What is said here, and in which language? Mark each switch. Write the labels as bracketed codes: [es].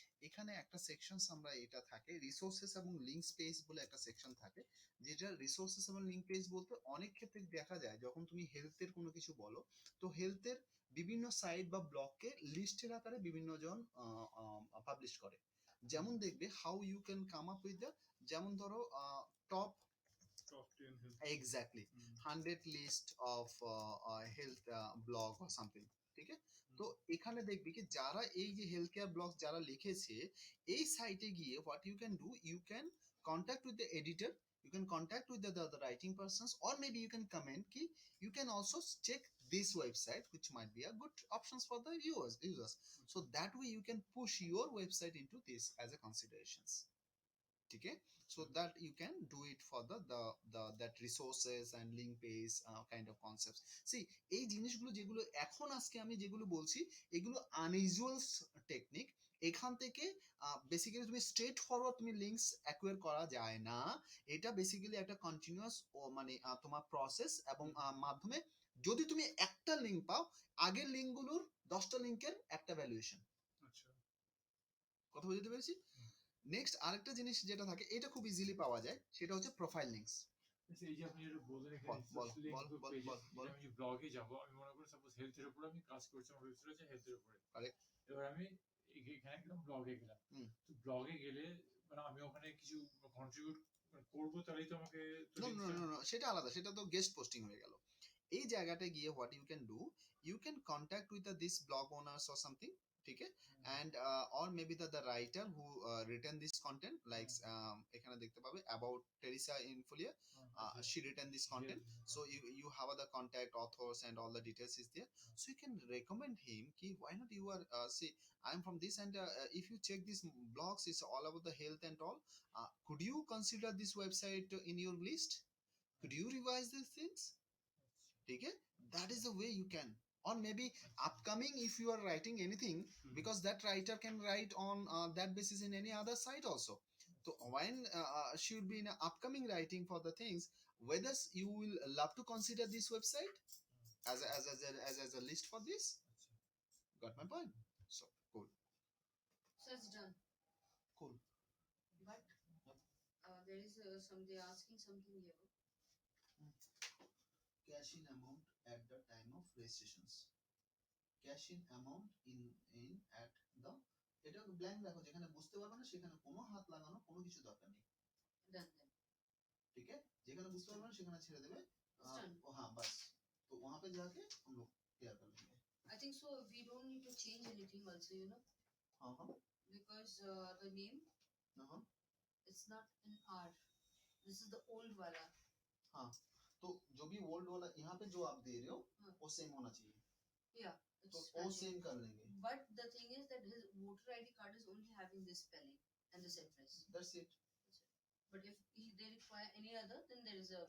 [bn] এখানে একটা সেকশনস আমরা এটা থাকে রিসোর্সেস এবং লিঙ্ক স্পেস বলে একটা সেকশন থাকে, যেটা রিসোর্সেস এবং লিঙ্ক পেজ বলতে অনেক ক্ষেত্রে দেখা যায় যখন তুমি হেলথের কোনো কিছু বলো, তো হেলথের বিভিন্ন সাইট বা ব্লগকে লিস্টের আকারে বিভিন্ন জন পাবলিশ করে। যেমন দেখবে [en] how you can come up with the, [bn] যেমন ধরো [en] top top 10 health exactly 100 list of health blog or something, [bn] ঠিক আছে? তো এখানে দেখবি কি যারা এই যে হেলথ কেয়ার ব্লগ যারা লিখেছে এই সাইটে গিয়ে [en] what you can do, you can contact with the editor, you can contact with the writing persons, or maybe you can comment ki you can also check this website which might be a good options for the users, so that way you can push your website into this as a considerations, [hi] ठीक है? [en] So that you can do it for the that resources and link page kind of concepts. [bn] See, এই জিনিসগুলো যেগুলো এখন আজকে আমি যেগুলো বলছি এগুলো আনইউজুয়াল টেকনিক। এখান থেকে বেসিক্যালি তুমি স্ট্রেট ফরওয়ার্ড তুমি লিঙ্কস অ্যাকুয়ার করা যায় না। এটা বেসিক্যালি একটা কন্টিনিউয়াস মানে তোমার প্রসেস এবং মাধ্যমে যদি তুমি একটা লিঙ্ক পাও, আগের লিঙ্কগুলোর 10টা লিঙ্কের একটা ভ্যালুয়েশন। আচ্ছা, কথা বুঝতে পেরেছি? নেক্সট আরেকটা জিনিস যেটা থাকে এটা খুব ইজিলি পাওয়া যায়, সেটা হচ্ছে প্রোফাইল লিংকস। এই যে আপনি যেটা বললেন এখানে আমি যে ব্লগে যাব, আমি মনে করি সাপোজ হেলথের উপর আমি কাজ করছি, আমার ওয়েবসাইট আছে হেলথের উপরে, এবার আমি এখানে একদম ব্লগে গেলাম, তো ব্লগে গেলে মানে আমি ওখানে কিছু কন্ট্রিবিউট করবো, তাহলেই তো আমাকে সেটা আলাদা, সেটা তো গেস্ট পোস্টিং হয়ে গেল। এই জায়গাটায় গিয়ে [en] what you can do, you can contact with this blog owners or something, [bn] ঠিক আছে? [en] and or maybe the writer who written this content, like [bn] এখানে দেখতে পাবে [en] about Teresa Infolia, she written this content, so you have the contact authors and all the details is there, so you can recommend him ki why not you are see I'm from this, and if you check these blogs it's all about the health and all, could you consider this website in your list, could you revise these things, [hi] ठीक है? [en] That is the way you can, or maybe upcoming if you are writing anything, because that writer can write on that basis in any other site also, so when she will be in a upcoming writing for the things, whether you will love to consider this website as a list for this. Got my point? So cool. So it's done. Cool. But there is somebody asking something here. Cash in amount at the time of registrations. Cash in amount in at the, [bn] এটা blank রাখো, যেখানে বুঝতে পারবে না সেখানে কোনো হাত লাগানো কোনো কিছু দরকার নেই। [en] Done then. [hi] ठीक है? [bn] যেখানে বুঝতে পারবে না সেখানে ছেড়ে দেবে। [hi] ও हाँ बस, तो वहाँ पे जाके हम लोग क्लियर कर लेंगे। [en] I think so we don't need to change anything also, you know. [hi] हाँ [en] because the name it's not in R, this is the old wala. [hi] हाँ, तो जो भी ओल्ड वाला यहाँ पे जो आप दे रहे हो वो सेम होना चाहिए। [en] Yeah, [hi] तो वो सेम कर लेंगे। [en] But the thing is that his voter ID card is only having this spelling and this address. That's it. But if they require any other, then there is a